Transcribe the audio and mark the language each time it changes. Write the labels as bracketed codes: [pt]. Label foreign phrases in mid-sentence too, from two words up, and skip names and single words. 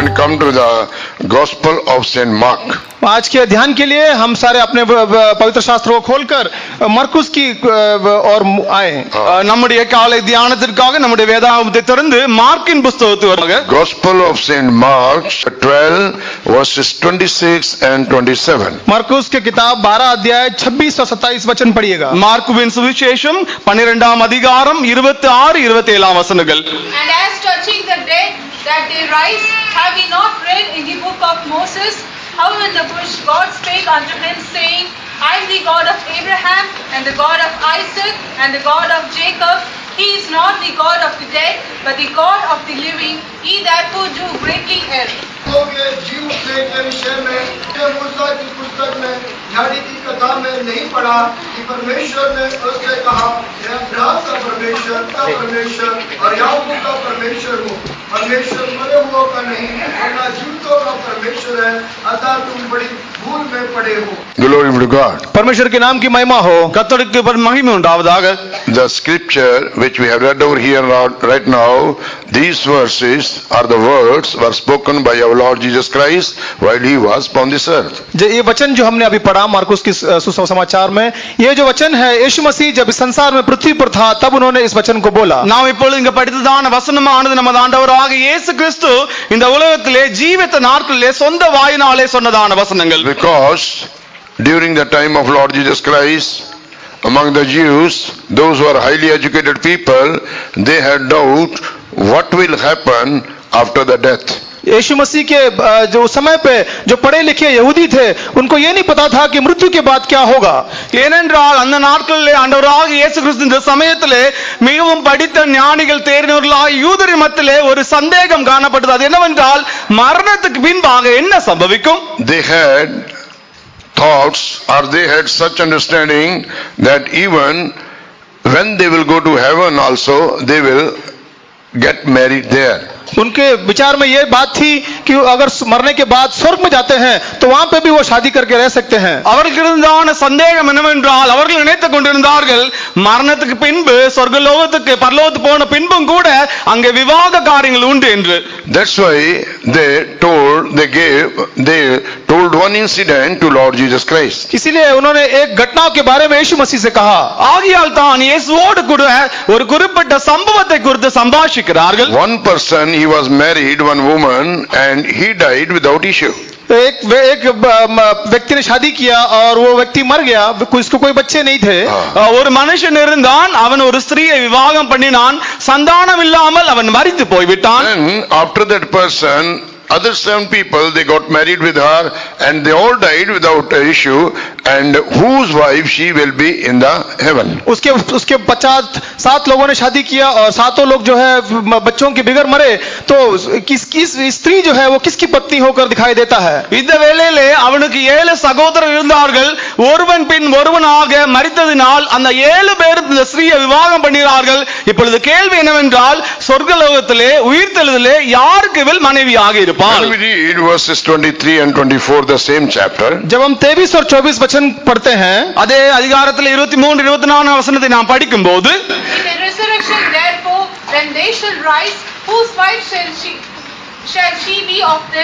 [en] come to the Gospel of Saint Mark. [hi] आज के ध्यान के लिए हम सारे अपने पवित्र शास्त्रों को खोलकर मरकुस की और आए। [ta] நம்முடைய காலை தியானத்திற்காக நம்முடைய வேதாகமத்தை திறந்து மார்க்கின் புத்தகத்தை வருக. [en] Gospel of Saint Mark 12 verses 26 and 27. [hi] मरकुस के किताब 12 अध्याय 26 और 27 वचन पढ़िएगा। [ta] மார்க்குவின் சுவிசேஷம் 12ஆம் அதிகாரம் 26 27ஆம் வசனங்கள். [en] And as touching the dead that they rise, have we not read in the book of Moses how in the bush God spake unto him, saying, I am the God of Abraham and the God of Isaac and the God of Jacob. He is not the God of the dead, but the God of the living. Ye therefore do greatly err. [hi] लोग ये जीव उठने के विषय में मूसा की पुस्तक में झाड़ी की कथा में नहीं पढ़ा कि परमेश्वर ने उससे कहा मैं अब्राहम का परमेश्वर का परमेश्वर और याकूब का परमेश्वर हूँ। परमेश्वर मरे हुओं का नहीं वरना जीवितों का परमेश्वर है, अतः तुम बड़ी भूल में पड़े हो। [en] Glory be to God. [hi] परमेश्वर के नाम की महिमा हो। [ta] கர்த்தருக்கு மகிமை உண்டாவதாக. [en] The scripture which we have read over here right now, these verses are the words were spoken by our Lord Jesus Christ while he was upon this earth. [hi] ये वचन जो हमने अभी पढ़ा मार्कुस की सुसमाचार में, ये जो वचन है यीशु मसीह जब इस संसार में पृथ्वी पर था तब उन्होंने इस वचन को बोला। [ta] நாம் இப்பொழுது இங்க படித்ததான வசனமானது நமது ஆண்டவராக இயேசு கிறிஸ்து இந்த உலகத்திலே ஜீவித்த நாட்களிலே சொந்த வாயினாலே சொன்னதான வசனங்கள். [en] Because during the time of Lord Jesus Christ, among the Jews, those who are highly educated people, they had doubt what will happen after the death. [hi] यीशु मसीह के जो समय पे जो पढ़े लिखे यहूदी थे उनको ये नहीं पता था कि मृत्यु के बाद क्या होगा। [ta] ஏனென்றால் அந்த நாட்களிலே ஆண்டவராக இயேசு கிறிஸ்து இந்த சமயத்திலே மிகவும் படித்த ஞானிகள் தேறினவர்களாய் யூதரின் மத்தியிலே ஒரு சந்தேகம் காணப்பட்டது. அது என்னவென்றால் மரணத்துக்கு பின்பாக என்ன சம்பவிக்கும்? [en] They had thoughts or they had such understanding that even when they will go to heaven also they will get married there. [hi] उनके विचार में ये बात थी कि अगर मरने के बाद स्वर्ग में जाते हैं तो वहां पे भी वो शादी करके रह सकते हैं। [ta] அவர்களுக்குதான சந்தேகம் என்னவென்றால் அவர்கள் நினைத்துக் கொண்டிருந்தார்கள் மரணத்துக்கு பின்பு சொர்க்கலோகத்துக்கு பரலோகத்துக்கு போன பின்பும் கூட அங்கே விவாக காரியங்கள் உண்டு என்று. [en] That's why they told one incident to Lord Jesus Christ. [hi] इसीलिए उन्होंने एक घटना के बारे में यीशु मसीह से कहा। [ta] ஆகியால் தான் இயேசுவோடு கூட ஒரு குறிப்பிட்ட சம்பவத்தை குறித்து சம்பாஷிக்கிறார்கள். [en] One person, he was married, one woman, and he died without issue. [hi] एक व्यक्ति ने शादी किया और वो व्यक्ति मर गया, उसको कोई बच्चे नहीं थे। [ta] ஒரு மனுஷன் இருந்தான், அவன் ஒரு ஸ்திரீயை விவாகம் பண்ணினான், சந்தானம் இல்லாமல் அவன் மரித்து போய்விட்டான். [en] And after that person, other 7 people, they got married with her and they all died without an issue, and whose wife she will be in the heaven. [hi] उसके 7 लोगों ने शादी किया और 7 लोग जो है बच्चों के बिगड़ मरे, तो किस स्त्री जो है वो किसकी पत्नी होकर दिखाई देता है? [ta] இந்த வேளையிலே அவனுக்கு 7 சகோதரர் இருந்தார்கள், ஒருவன் பின் ஒருவனாக மரித்ததினால் அந்த 7 பேரும் இந்த ஸ்திரீயை விவாகம் பண்ணினார்கள். இப்பொழுது கேள்வி என்னவென்றால் சொர்க்கலோகத்திலே உயிர்த்தெழுதலிலே யாருக்கு இவள் மனைவியாக இருப்பாள்? [en] When we read verses 23 and 24, the same chapter, [hi] जब हम 23 और 24 वचन पढ़ते हैं, [ta] அதே அதிகாரத்தில் 23 24 வசனத்தை நாம் படிக்கும்போது, [en] In the resurrection therefore when they shall rise, whose wife shall she be of them?